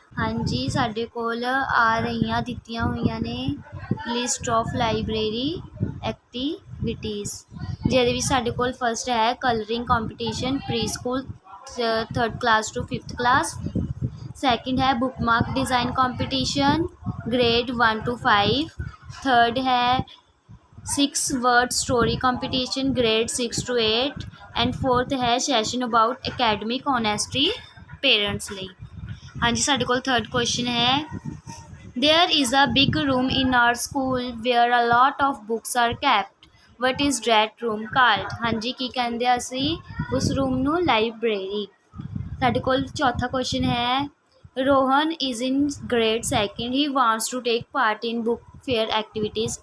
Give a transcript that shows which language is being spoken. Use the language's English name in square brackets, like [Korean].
[Punjabi] ਹਾਂਜੀ, ਸਾਡੇ ਕੋਲ ਆ ਰਹੀਆਂ ਦਿੱਤੀਆਂ ਹੋਈਆਂ ਨੇ ਲਿਸਟ ਆਫ ਲਾਈਬ੍ਰੇਰੀ ਐਕਟੀਵਿਟੀਜ਼, ਜਿਹਦੇ ਵਿੱਚ ਸਾਡੇ ਕੋਲ ਫਸਟ ਹੈ colouring competition pre school 3rd class to 5th class. [English] Second ਹੈ bookmark design competition grade 1 to 5। Third ਹੈ 6 word story competition grade 6 to 8। And fourth ਹੈ session about academic honesty parents ਲਈ। [Punjabi] ਹਾਂਜੀ, ਸਾਡੇ ਕੋਲ ਥਰਡ ਕੁਐਸਚਨ ਹੈ [English] There is a big room in our school where a lot of books are kept. What is that room called? [Punjabi] ਹਾਂਜੀ, ਕੀ ਕਹਿੰਦੇ ਆ ਅਸੀਂ ਉਸ ਰੂਮ ਨੂੰ? ਲਾਈਬ੍ਰੇਰੀ। ਸਾਡੇ ਕੋਲ ਚੌਥਾ ਕੁਐਸਚਨ ਹੈ [English] Rohan is in grade 2nd. He wants to take part in book fair activities.